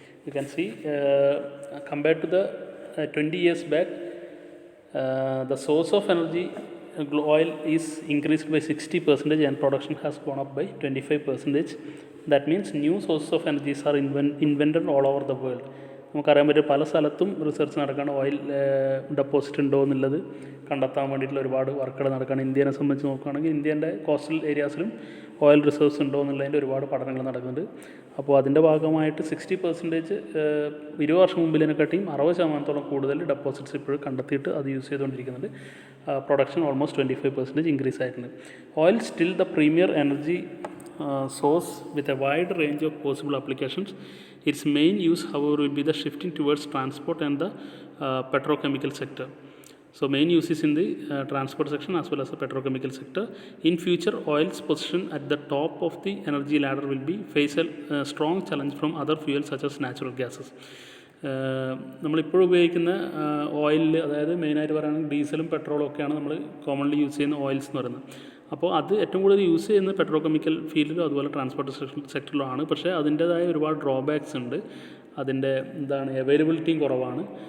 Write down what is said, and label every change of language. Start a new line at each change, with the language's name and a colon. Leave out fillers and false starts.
English: You can see compared to the 20 years back, the source of energy oil is increased by 60% and production has gone up by 25%. That means new sources of energies are invented all over the world.
Malayalam: നമുക്കറിയാൻ പറ്റും പല സ്ഥലത്തും research നടക്കുകയാണ്. Oil deposit ഉണ്ടോ എന്നുള്ളത് കണ്ടെത്താൻ വേണ്ടിയിട്ടുള്ള ഒരുപാട് വർക്കുകൾ നടക്കുകയാണ്. ഇന്ത്യനെ സംബന്ധിച്ച് നോക്കുകയാണെങ്കിൽ ഇന്ത്യൻ്റെ കോസ്റ്റൽ ഏരിയാസിലും ഓയിൽ റിസർവ്സ് ഉണ്ടോ എന്നുള്ളതിൻ്റെ ഒരുപാട് പഠനങ്ങൾ നടക്കുന്നുണ്ട്. അപ്പോൾ അതിൻ്റെ ഭാഗമായിട്ട് 60% 20 വർഷം മുമ്പിലിനെക്കാട്ടിയും 60% കൂടുതൽ ഡെപ്പോസിറ്റ്സ് ഇപ്പോഴും കണ്ടെത്തിയിട്ട് അത് യൂസ് ചെയ്തുകൊണ്ടിരിക്കുന്നുണ്ട്. പ്രൊഡക്ഷൻ ഓൾമോസ്റ്റ് 25% ഇൻക്രീസ് ആയിട്ടുണ്ട്.
English: Oil still the premier energy source with a wide range of possible applications. Its main use, however, will be the shifting towards transport and the petrochemical sector. So main use is in the transport section as well as the petrochemical sector. In future, oil's position at the top of the energy ladder will be face a strong challenge from other fuels such as natural gases.
Malayalam: നമ്മളിപ്പോഴും ഉപയോഗിക്കുന്ന ഓയിലിൽ, അതായത് മെയിനായിട്ട് പറയുകയാണെങ്കിൽ ഡീസലും പെട്രോളും ഒക്കെയാണ് നമ്മൾ commonly use ചെയ്യുന്ന ഓയിൽസ് എന്ന് പറയുന്നത്. അപ്പോൾ അത് ഏറ്റവും കൂടുതൽ യൂസ് ചെയ്യുന്നത് പെട്രോകെമിക്കൽ ഫീൽഡിലും അതുപോലെ ട്രാൻസ്പോർട്ട് സെക്ടറിലുമാണ്. പക്ഷേ അതിൻ്റേതായ ഒരുപാട് ഡ്രോബാക്സ് ഉണ്ട്. അതിൻ്റെ അവൈലബിലിറ്റിയും കുറവാണ്.